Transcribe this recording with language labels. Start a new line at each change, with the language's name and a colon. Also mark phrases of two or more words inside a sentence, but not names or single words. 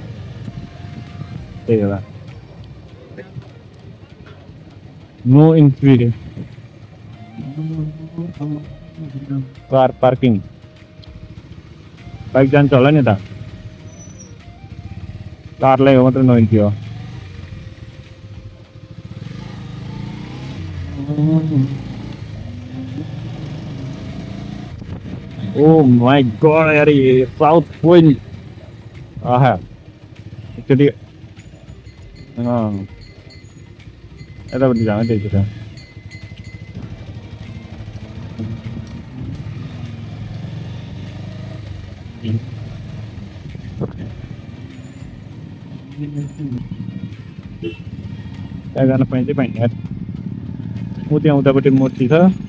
Nepali: होला
English: no entry car parking
Nepali: बाइक जान्छ होला नि त कारलाई हो मात्रै
English: no entry
Nepali: हो
English: oh my god
Nepali: यार ये साउथ पोइन्ट आहा एकचोटि यतापट्टि जानु त्यही छ त्यहाँ जान पाइन्छ पाइन्छ यार ऊ त्यहाँ उतापट्टि मूर्ति छ